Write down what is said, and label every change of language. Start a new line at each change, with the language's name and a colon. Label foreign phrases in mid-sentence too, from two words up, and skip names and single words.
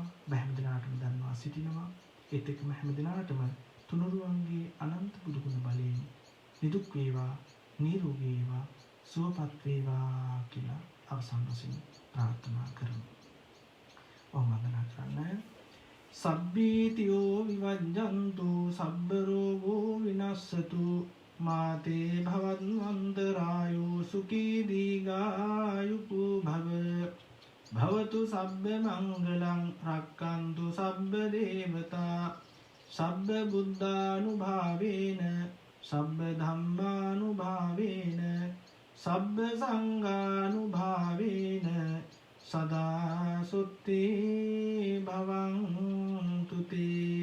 Sinhala: ඔබ හැමදෙනාටම දන්වා සිටිනවා. ඒත් එක්කම හැමදෙනාටම තුනුරුවන්ගේ අනන්ත බුදුගුණ බලයෙන් නිදුක් වේවා, නිරෝගී වේවා, සුවපත් වේවා කියලා අවසන් වශයෙන් ප්‍රාර්ථනා කරමු. ඔබ වන්දනා කරන්න.
Pali: සබ්බීතියෝ විවජ්ජන්තු සබ්බ රෝගෝ විනස්සතු මාතේ භවන්වන්තරායෝ සුඛී දීඝායුකෝ භව භවතු සබ්බ මංගලං රක්ඛන්තු සබ්බ දේවතා සබ්බ බුද්ධානුභාවේන සබ්බ ධම්මානුභාවේන සබ්බ සංඝානුභාවේන සදා සුත්තේ භවන්තු තේ